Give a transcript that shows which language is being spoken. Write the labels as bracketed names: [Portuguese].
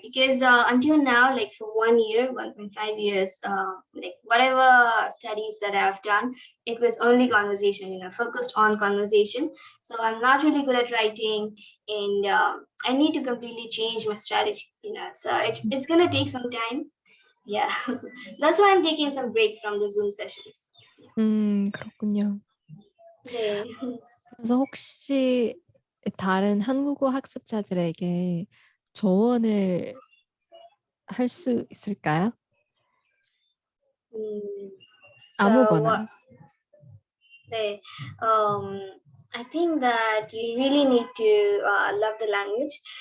[English] Because until now, like for 1 year, 1.5 years, like whatever studies that I've done, it was only conversation, focused on conversation. So I'm not really good at writing, and I need to completely change my strategy. So it's gonna take some time. Yeah, that's why I'm taking some break from the Zoom sessions. [Korean] 그렇군요. 네. 그래서 혹시 다른 한국어 학습자들에게 조언을 할 수 있을까요? [English] Mm, so what [Korean] 아무거나. [English] they I think that you really need to love the language.